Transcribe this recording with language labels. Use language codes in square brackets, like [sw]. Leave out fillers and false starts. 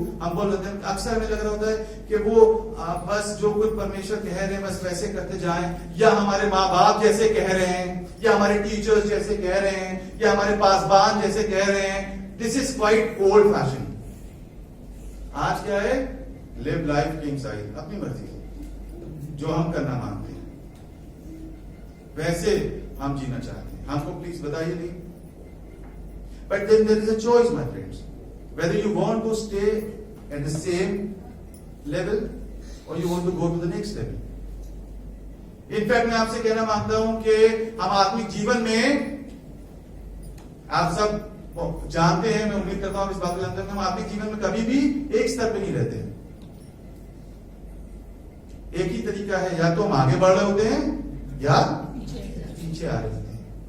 [hi] हम बोल रहे हैं अक्सर हमें लग रहा होता है कि वो बस जो कुछ परमेश्वर कह रहे हैं बस वैसे करते जाएं, या हमारे माँ बाप जैसे कह रहे हैं, या हमारे टीचर्स जैसे कह रहे हैं, या हमारे पासबान जैसे कह रहे हैं। [en] This is quite old fashion. [hi] आज क्या है? [en] live life king size, [hi] अपनी मर्जी जो हम करना मांगते हैं वैसे हम जीना चाहते हैं। हमको प्लीज बताइए नहीं। [en] But then there is a choice, my friends, whether you want to stay at the same level or you want to go to the next level. [hi] In fact, मैं आपसे कहना मांगता हूं कि हम आत्मिक जीवन में, आप सब जानते हैं, मैं उम्मीद करता हूं इस बात को जानते हैं, हम आत्मिक जीवन में कभी भी एक स्तर पे नहीं रहते। एक ही तरीका है, या तो हम आगे बढ़ रहे होते हैं या पीछे आ रहे होते हैं।